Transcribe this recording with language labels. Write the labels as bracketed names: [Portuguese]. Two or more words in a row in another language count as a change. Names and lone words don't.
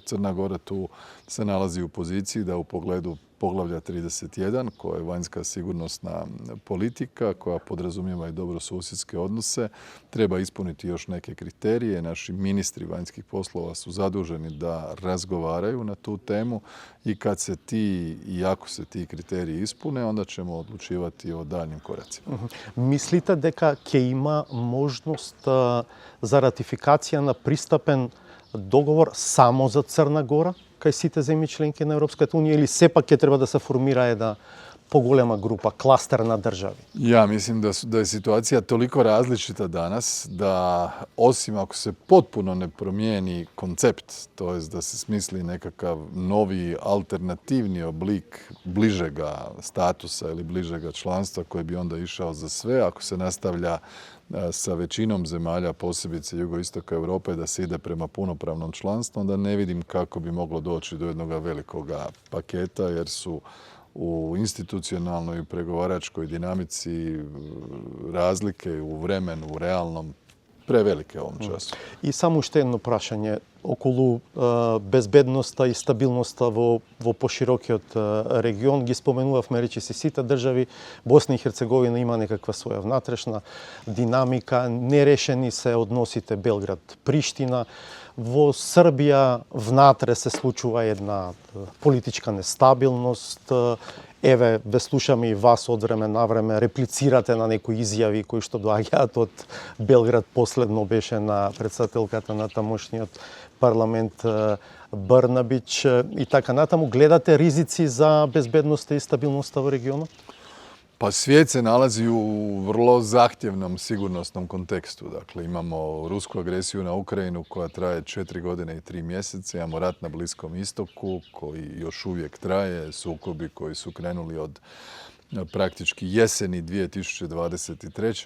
[Croatian] Crna Gora tu se nalazi u poziciji da u pogledu poglavlja 31, koja je vanjska sigurnosna politika, koja podrazumijeva i dobrosusjedske odnose, treba ispuniti još neke kriterije. Naši ministri vanjskih poslova su zaduženi da razgovaraju na tu temu i kad se i ako se ti kriteriji ispune, onda ćemo odlučivati o daljnjim koracima. [Macedonian] Мислите дека ќе има можност за ратификација на пристапен договор само за Црна Гора кај сите земји членки на Европската унија или сепак ќе треба да се формира една поголема група, кластер на држави? [Croatian] Ja mislim da je situacija toliko različita danas da osim ako se potpuno ne promijeni koncept, to jest da se smisli nekakav novi alternativni oblik bližega statusa ili bližega članstva koji bi onda išao za sve, ako se nastavlja sa većinom zemalja, posebice jugoistoka Europe, da se ide prema punopravnom članstvu, onda ne vidim kako bi moglo doći do jednog velikoga paketa, jer su u institucionalnoj i pregovaračkoj dinamici razlike u vremenu, u realnom, prevelike ovom času. [Macedonian] И само уште едно прашање околу безбедноста и стабилноста во поширокиот регион. Ги споменувавме речиси сите држави. Босна и Херцеговина има некаква своја внатрешна динамика. Нерешени се односите Белград-Приштина. Во Србија внатре се случува една политичка нестабилност. Еве, ве слушаме и вас од време на време, реплицирате на некои изјави кои што доаѓаат од Белград. Последно беше на председателката на тамошниот парламент Брнабич и така натаму. Гледате ризици за безбедноста и стабилноста во регионот? [Croatian] Pa svijet se nalazi u vrlo zahtjevnom sigurnosnom kontekstu. Dakle, imamo rusku agresiju na Ukrajinu koja traje 4 godine i 3 mjeseca. Imamo rat na Bliskom istoku koji još uvijek traje. Sukobi koji su krenuli od praktički jeseni 2023.